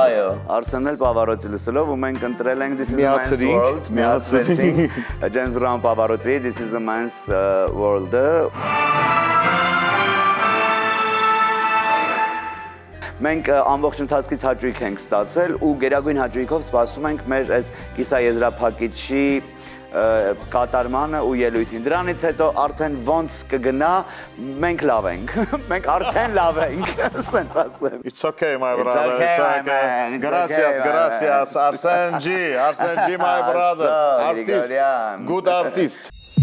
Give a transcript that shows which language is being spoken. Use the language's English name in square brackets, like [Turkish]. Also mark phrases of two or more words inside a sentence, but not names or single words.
[Armenian] Այո, Արսենն էլ Պավարոցի լսելով ու մենք ընտրել ենք This is a Man's World, միացրեցինք Ջեյմս Բրաուն Պավարոցի This is a Man's World-ը։ Մենք ամբողջ ընթացքից հաճույք ենք ստացել ու գերագույն հաճույքով սպասում ենք մեր այս կիսաեզրափակիչի կատարմանը ու ելույթին։ Դրանից հետո արդեն ոնց կգնա, մենք լավ ենք։ Մենք արդեն լավ ենք, ասենց ասեմ։ [English] It's okay, my brother. It's okay. Gracias. Arsen G, my brother. Artist. Good artist.